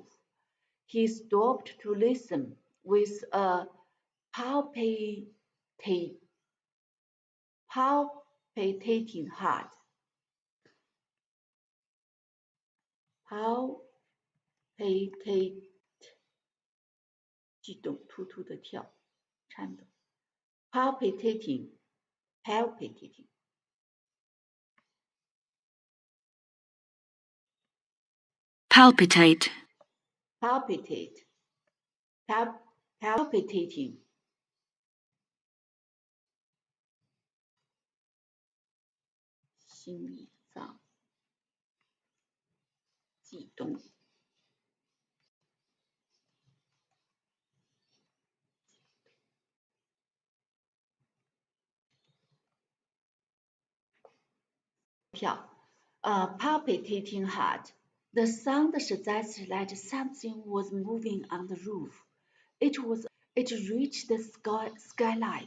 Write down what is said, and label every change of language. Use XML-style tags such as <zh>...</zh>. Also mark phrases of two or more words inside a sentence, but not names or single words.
<en>He stopped to listen with a palpitating heart.</en> <zh>Palpitate 悸动，突突的跳，颤抖。Palpitating.</zh> <en>Palpitate. Palpitating.</en> <zh>心脏悸动。</zh> <en>palpitating heart. The sound suggested that something was moving on the roof. It reached the skylight.</en>